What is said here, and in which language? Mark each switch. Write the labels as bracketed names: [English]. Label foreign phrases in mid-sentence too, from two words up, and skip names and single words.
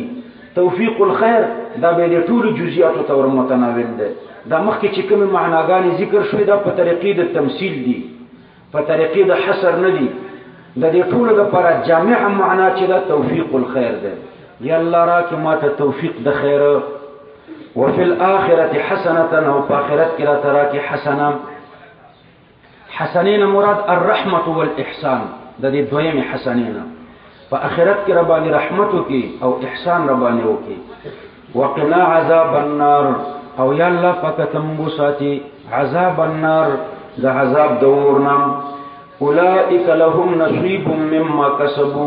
[Arabic] توفیق الخير [Pashto] دا به د ټول جزئیاتو تور متناول ده. دا مخکې چې کوم معناګانې ذکر شوې دا په طریقې د تمثيل دي، په طریقې د حصر نه دي. د دې ټول لپاره جامع معنا چې دا [Arabic] توفیق الخير [Pashto] ده. یا الله راکې ماته توفیق د خیر. [Arabic] وفي الآخرة حسنة [Pashto] او په آخرت کې را تراکې حسنه. حسنین مراد [Arabic] الرحمة والإحسان [Pashto] د دې دویمه حسنین. په آخرت کې ربانی رحمت وکي او احسان ربانی وکي. [Arabic] وقنا عذاب النار [Pashto] او یا الله پاک تمبو ساتي [Arabic] عذاب النار [Pashto] د عذاب دورنا. [Arabic] اولئک لهم نصیب مما کسبوا.